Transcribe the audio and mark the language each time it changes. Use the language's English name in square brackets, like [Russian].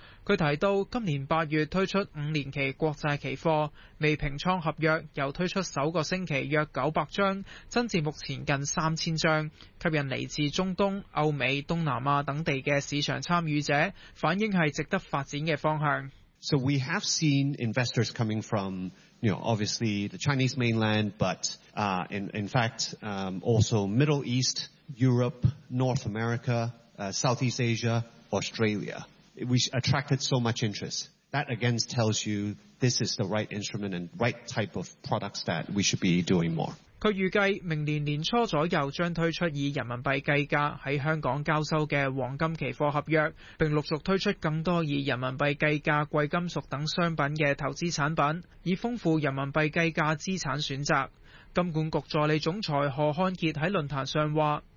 [Chinese] 他提到今年8月推出5年期国债期货，未平仓合约又推出首个星期约900张，增至目前近3000张，吸引来自中东、欧美、东南亚等地的市场参与者，反映是值得发展的方向。 [English] So we have seen investors coming from, you know, obviously the Chinese mainland, but in fact, also Middle East, Europe, North America, Southeast Asia, Australia. We attracted so much interest. That again tells you this is the right instrument and right type of products that we should be doing more. [Chinese] 他預計明年年初左右將推出以人民幣計價在香港交收的黃金期貨合約，並陸續推出更多以人民幣計價貴金屬等商品的投資產品，以豐富人民幣計價資產選擇。金管局助理總裁何漢傑在論壇上說，